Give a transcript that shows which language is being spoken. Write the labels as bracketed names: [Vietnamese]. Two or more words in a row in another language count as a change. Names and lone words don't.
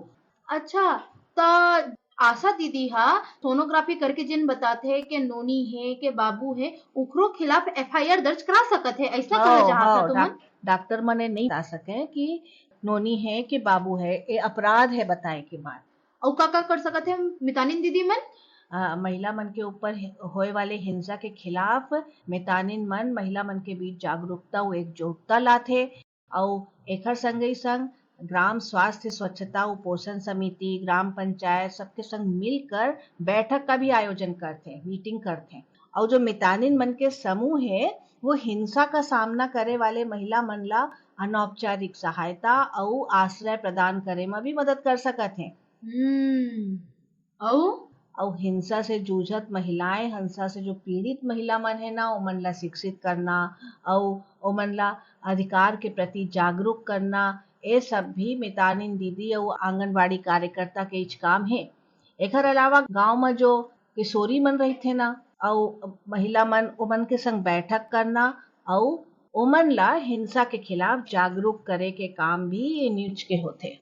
[Chhattisgarhi] अच्छा तो आशा दीदी हा सोनोग्राफी करके जिन बताते हैं कि नोनी है के बाबू है उकरो खिलाफ एफआईआर दर्ज करा सकत है ऐसा कहा चाहता तुम। डॉक्टर मने नहीं बता सके कि नोनी है कि बाबू है ये अपराध है बताए के बाद। और का कर सकत है मितानिन दीदी मन महिला मन के ऊपर होए वाले हिंसा के खिलाफ मितानिन मन महिला मन के बीच जागरूकता और एकजुटता लाथे और एकर संगे संग ग्राम स्वास्थ्य स्वच्छता और पोषण समिति ग्राम पंचायत सबके संग मिलकर बैठक का भी आयोजन करते मीटिंग करते और जो मितानिन मन के समूह है वो हिंसा का सामना करे वाले महिला मन ला अनौपचारिक सहायता और आश्रय प्रदान करे में भी मदद कर सकत है। और हिंसा से जूझत महिलाएं हिंसा से जो पीड़ित महिला मन है ना ओमन ला शिक्षित करना और ओमन ला अधिकार के प्रति जागरूक करना ये सब भी मितानिन दीदी और आंगनबाड़ी कार्यकर्ता के इच काम है। एकर अलावा गांव में जो किशोरी मन रही थे ना और महिला मन ओमन के संग बैठक करना और ओमन ला हिंसा के खिलाफ जागरूक करे के काम भी न्यूज के होते।